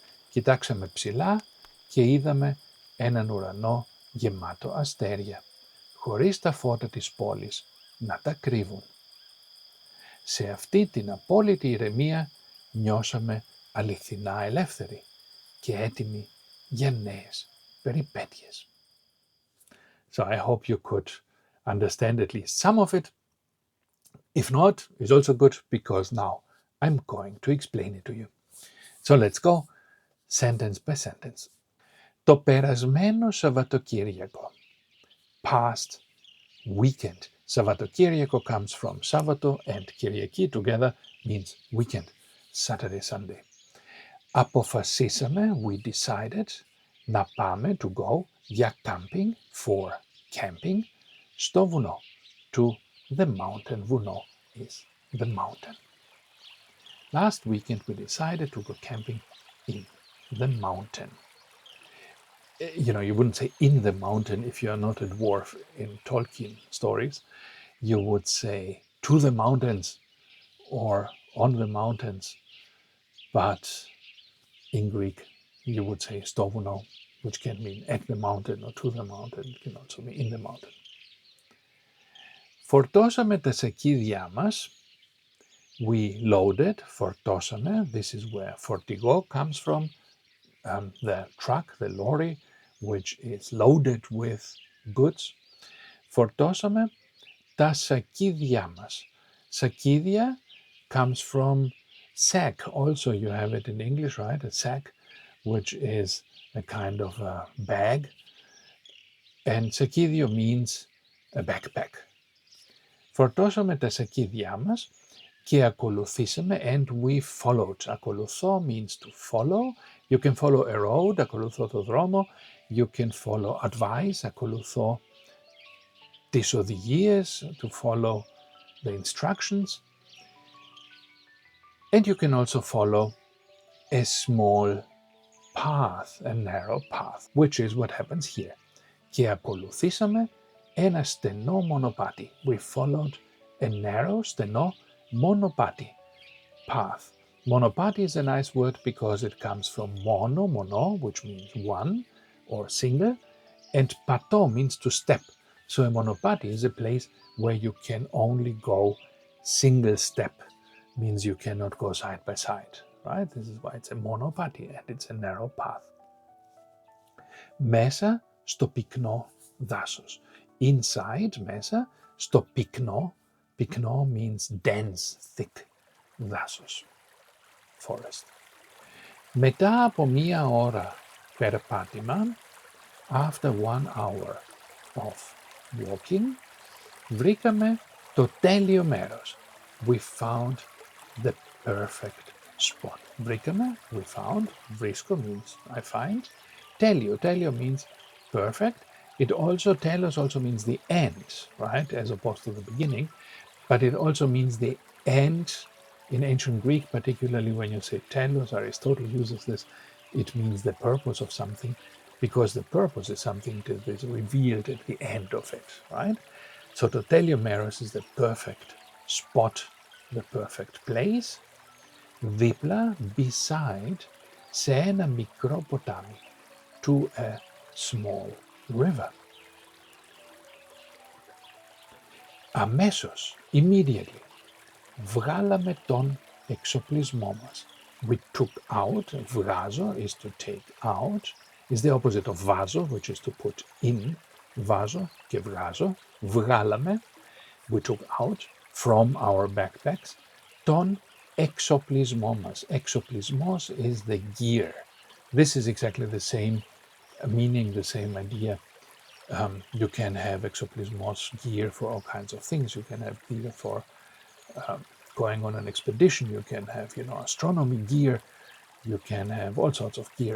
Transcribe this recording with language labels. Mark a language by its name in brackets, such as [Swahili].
[Greek] Κοιτάξαμε ψηλά και είδαμε έναν ουρανό γεμάτο αστέρια, χωρίς τα φώτα της πόλης να τα κρύβουν. Σε αυτή την απόλυτη ηρεμία νιώσαμε αληθινά ελεύθεροι και έτοιμοι για νέες περιπέτειες. [English] So I hope you could understand at least some of it. If not, it's also good because now I'm going to explain it to you. So let's go sentence by sentence. [Greek] Το περασμένο Σαββατοκύριακο. [English] Past weekend. Σαββατοκύριακο comes from Savato and Kyriaki together means weekend. Saturday, Sunday. [Greek] Αποφασίσαμε, [English] we decided, [Greek] να πάμε, [English] to go, [Greek] για camping, [English] for camping, [Greek] στο βουνό, [English] to the mountain. Βουνό is the mountain. Last weekend we decided to go camping in the mountain. You wouldn't say in the mountain if you're not a dwarf in Tolkien stories. You would say to the mountains or on the mountains. But in Greek, you would say [Greek] στο βουνό, [English] which can mean at the mountain or to the mountain. It can also mean in the mountain. [Greek] Φορτώσαμε τα σακίδια μας. [English] We loaded, φορτώσαμε. This is where fortigo comes from. The truck, the lorry, which is loaded with goods. [Greek] Φορτώσαμε τα σακίδια μας. [English] Σακίδια comes from sack. Also, you have it in English, right? A sack, which is a kind of a bag. And sakidio means a backpack. [Greek] Φορτώσαμε τα σακίδια μας και ακολουθήσαμε [English] and we followed. Ακολουθώ means to follow. You can follow a road, [Greek] ακολουθώ το δρόμο. [English] You can follow advice, [Greek] ακολουθώ τις οδηγίες, [English] to follow the instructions. And you can also follow a small path, a narrow path, which is what happens here. [Greek] Και ακολουθήσαμε ένα στενό μονοπάτι. [English] We followed a narrow, [Greek] στενό μονοπάτι, path. [English] Monopati is a nice word because it comes from mono, which means one or single, and pato means to step. So a monopati is a place where you can only go single step, means you cannot go side by side, right? This is why it's a monopati and it's a narrow path. [Greek] Μέσα στο πυκνό δάσος. Inside, μέσα στο πυκνό. [English] Πυκνό means dense, thick δάσος, forest. [Greek] Μετά από μία ώρα περπάτημα, [English] after 1 hour of walking, [Greek] βρήκαμε το τέλειο μέρος. [English] We found the perfect spot. Βρήκαμε, we found, βρίσκω means I find. Τέλειο means perfect. Telos also means the end, right, as opposed to the beginning, but it also means the end. In ancient Greek, particularly when you say telos, Aristotle uses this, it means the purpose of something, because the purpose is something that is revealed at the end of it, right? So to teliomeros is the perfect spot, the perfect place. [Greek] Δίπλα, beside, σε ένα μικρό ποτάμι, [English] to a small river. [Greek] Αμέσως, immediately, βγάλαμε τον εξοπλισμό μας. [English] We took out, βγάζω is to take out, is the opposite of βάζω, which is to put in. [Greek] Βάζω και βγάζω, βγάλαμε, [English] we took out from our backpacks, [Greek] τον εξοπλισμό μας. [English] Εξοπλισμός is the gear. This is exactly the same meaning, the same idea. You can have exoplismos gear for all kinds of things. You can have gear for going on an expedition. You can have, astronomy gear. You can have all sorts of gear.